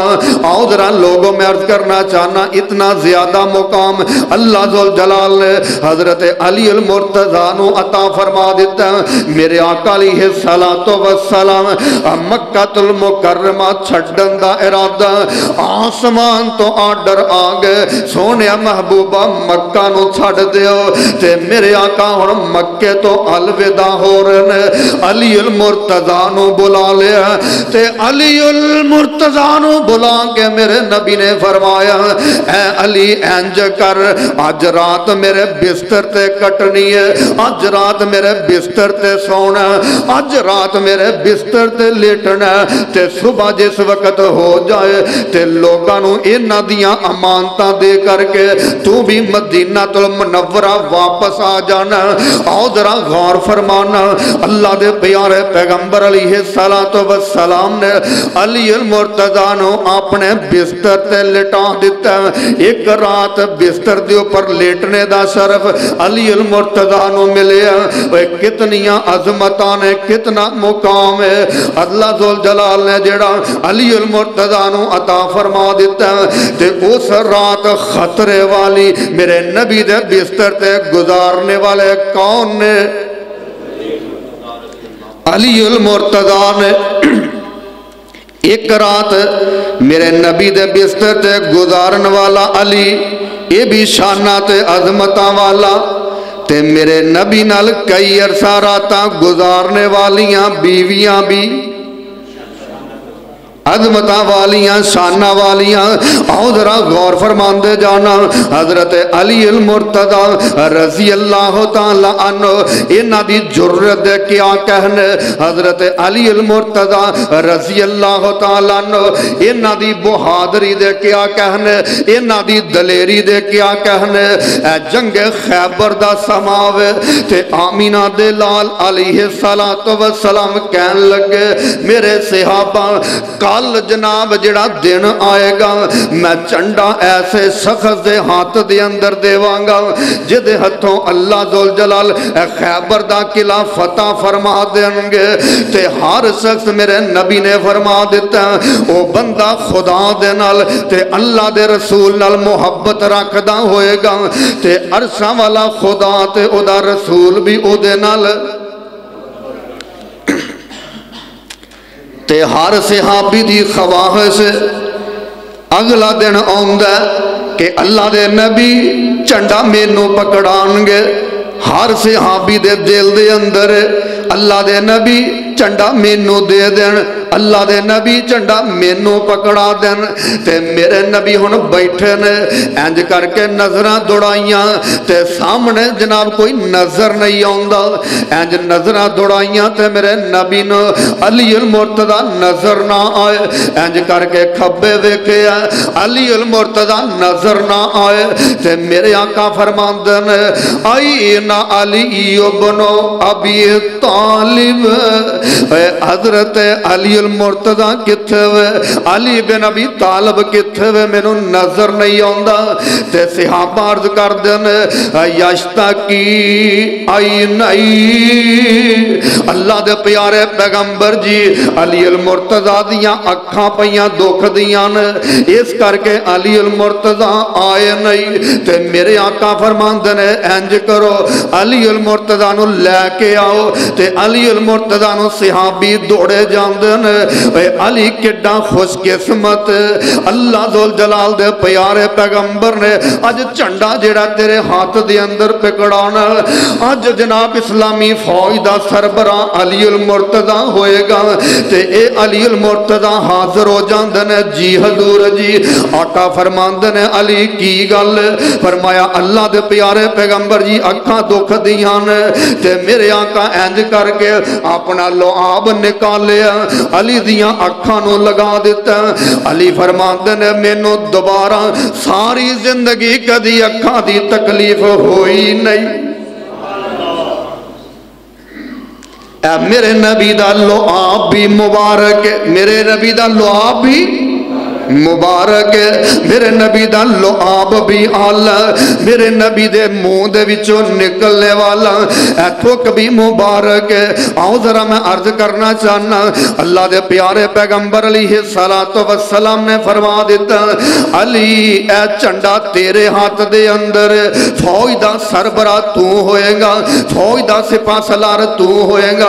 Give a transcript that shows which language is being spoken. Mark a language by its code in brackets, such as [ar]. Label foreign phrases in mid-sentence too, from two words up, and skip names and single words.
[pa] آؤ ذرا لوگوں میں عرض کرنا چاہنا، اتنا زیادہ مقام اللہ ذوالجلال نے حضرت علی المرتضیٰ نو عطا فرما دیتا ہے۔ میرے آقا [ar] علیہ السلام [pa] مکہ المکرمہ چھڑن دا ارادہ، آسمان تو آرڈر آگئے، سونے محبوبہ مکہ نو چھڑ دیو۔ تے میرے آقا ہن مکے تو الوداع ہو رہے ہیں، علی المرتضیٰ نو بلا لیا۔ تے علی المرتضیٰ نو بلا کے میرے نبی نے فرمایا، اے علی انج کر، آج رات میرے بستر تے کٹنی ہے، آج رات میرے بستر تے سونا، آج رات میرے بستر تے لیٹنا، تے صبح جس وقت ہو جائے تے لوگاں نو انہاں دیاں امانتاں دے کر کے تو بھی مدینہ المنورہ واپس آ جانا۔ آؤ ذرا غور فرمانا، اللہ دے پیارے پیغمبر [ar] علیہ السلام [pa] نے علی المرتضیٰ نو اپنے بستر تے لٹا دیتا ہے۔ ایک رات بستر دے اوپر لیٹنے دا شرف علی المرتضیٰ نو ملے ہیں۔ کتنیاں عظمتاں نے، کتنا مقام ہے اللہ ذوالجلال نے جڑا علی المرتضیٰ نو عطا فرما دیتا ہے۔ تے اس رات خطرے والی میرے نبی دے بستر تے گزارنے والے کون نے؟ علی المرتضیٰ نے۔ ایک رات میرے نبی دے بستر تے گزارن والا علی، یہ بھی شانہ تے عظمتاں والا، تے میرے نبی نال کئی عرصہ راتاں گزارنے والیاں بیویاں بھی عظمتاں والیاں، شانہ والیاں۔ آؤ ذرا غور فرماندے جانا، حضرت علی المرتضیٰ [ar] رضی اللہ تعالیٰ عنہ [pa] انہاں دی جرت دے کیا کہنے، حضرت علی المرتضیٰ [ar] رضی اللہ تعالیٰ عنہ [pa] انہاں دی بہادری دے کیا کہنے، انہاں دی دلیری دے کیا کہنے۔ اے جنگ خیبر دا سماوے تے آمینہ دے لال [ar] علیہ السلام [pa] کہن لگے، میرے صحابہ کل جناب جڑا دن آئے گا، میں چنڈا ایسے شخص دے ہاتھ دے اندر دیواں گا جدے ہتھوں اللہ ذوالجلال خیبر دا قلعہ فتح فرما دیں گے۔ تے ہر شخص میرے نبی نے فرما دیتا ہے او بندہ خدا دے نال تے اللہ دے رسول نال محبت رکھدا ہوئے گا تے عرشاں والا خدا تے او دا رسول بھی او دے نال۔ تے ہر صحابی دی خواہش اگلا دن آندا کہ اللہ دے نبی چنڈا مینوں پکڑان گے۔ ہر صحابی دے دل دے اندر اللہ دے نبی چنڈا مینوں دے دین، اللہ دے نبی چنڈا مینوں پکڑا دین۔ تے میرے نبی ہن بیٹھے نے، انج کر کے نظراں دوڑائیاں تے سامنے جناب کوئی نظر نہیں آندا، انج نظراں دوڑائیاں تے میرے نبی نو علی المرتضیٰ نظر نہ آئے، انج کر کے کھبے ویکھیا علی المرتضیٰ نظر نہ آئے۔ تے میرے آقا فرماندے نے آئینا علی ابن ابی طالب، حضرت علی المرتضیٰ کتھے وے، علی بن ابی طالب کتھے وے، میں نو نظر نہیں آندا۔ تے صحابہ عرض کر دن [ar] یشتاکی عینئی، [pa] اللہ دے پیارے پیغمبر جی علی المرتضیٰ دیاں اکھاں پیاں دکھ دیاں نے، اس کر کے علی المرتضیٰ آئے نہیں۔ تے میرے آقا فرماندے نے انج کرو علی المرتضیٰ نو لے کے آؤ۔ تے علی المرتضیٰ نو صحابی دوڑے جاندے نے، اے علی کڈا خوش قسمت اللہ ذوالجلال دے پیارے پیغمبر نے اج چنڈا جڑا تیرے ہاتھ دے اندر پکڑانا، اج جناب اسلامی فوج دا سربراہ علی المرتضیٰ ہوئے گا۔ تے اے علی المرتضیٰ حاضر ہو جاندے نے، جی حضور جی۔ آقا فرماندے نے علی کی گل؟ فرمایا اللہ دے پیارے پیغمبر جی اکھاں دکھ دیاں نے۔ تے میرے آقا انج کر کے اپنا لعاب نکالیا، علی دیاں اکھاں نو لگا دیتا۔ علی فرماندے نے مینوں دوبارہ ساری زندگی کدی اکھاں دی تکلیف ہوئی نہیں۔ اے میرے نبی دا لعاب بھی مبارک، میرے نبی دا لعاب بھی مبارک میرے نبی دا لعاب بھی اعلیٰ، میرے نبی دے منہ دے وچوں نکلنے والا ایتھوں بھی مبارک. آؤ ذرا میں عرض کرنا چاہنا، اللہ دے پیارے پیغمبر [ar] عليه الصلاة والسلام [pa] نے فرما دتا، علی اے جھنڈا تیرے ہتھ دے اندر، فوج دا سربراہ تو ہوئے گا، فوج دا سپہ سالار تو ہوئے گا, फौज दा सिपा सलार तू होएगा।